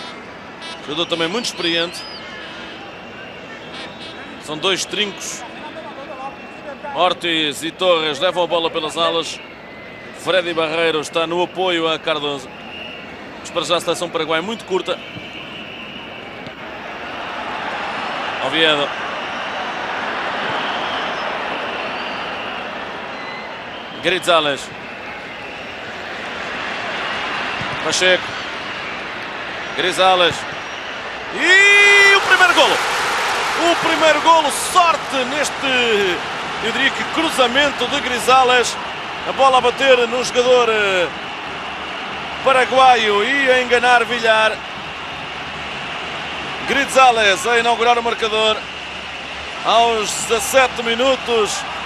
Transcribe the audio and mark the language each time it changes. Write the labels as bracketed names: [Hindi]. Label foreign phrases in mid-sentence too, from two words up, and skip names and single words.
[Portuguese] Jogador também muito experiente. São 2 trincos. Ortiz e Torres levam a bola pelas alas. Freddy Barreiro está no apoio a Cardoso. Mas para já a seleção paraguaia muito curta. Oviedo. Grizales. Pacheco. Grizales. E o primeiro golo. O primeiro golo. Sorte neste, eu diria que cruzamento de Grizales. A bola a bater no jogador paraguaio e a enganar Villar. Grizales a inaugurar o marcador aos 17 minutos.